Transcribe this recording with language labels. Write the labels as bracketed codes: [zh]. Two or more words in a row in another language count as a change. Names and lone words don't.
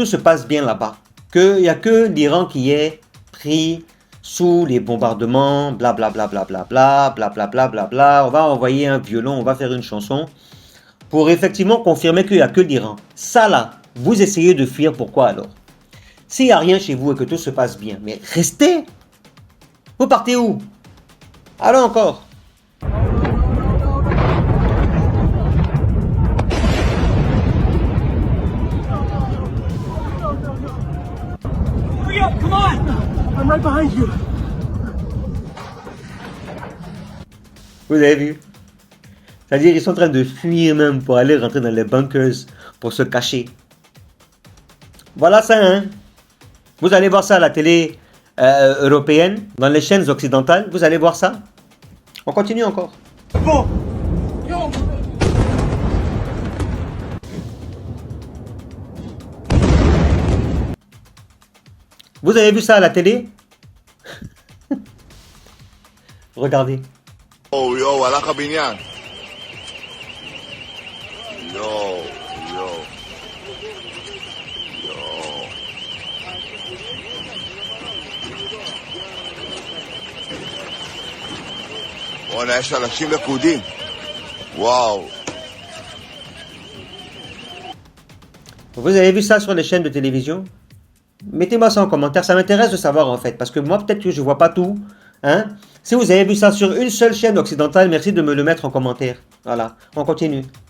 [fr] se passe bien là-bas, qu'il n'y a que l'Iran qui est pris sous les bombardements, blablabla, blablabla, blablabla, blablabla, on va envoyer un violon, on va faire une chanson, pour effectivement confirmer qu'il n'y a que l'Iran. Ça là, vous essayez de fuir, pourquoi alors? S'il n'y a rien chez vous et que tout se passe bien, mais restez. Vous partez où? Allons encore. [en] Come on! I'm right behind you. [fr] Vous avez vu? C'est-à-dire ils sont en train de fuir même pour aller rentrer dans les bunkers, pour se cacher. Voilà ça, hein? Vous allez voir ça à la télé européenne, dans les chaînes occidentales, vous allez voir ça. On continue encore. Bon. Vous avez vu ça à la télé? Regardez. [he] Oh yo הלך הבניין יו בואנה יש אנשים לכודים וואו [fr] Vous avez vu ça sur les chaînes de télévision? Mettez-moi ça en commentaire, ça m'intéresse de savoir en fait, parce que moi peut-être que je vois pas tout, hein? Si vous avez vu ça sur une seule chaîne occidentale, merci de me le mettre en commentaire. Voilà, on continue.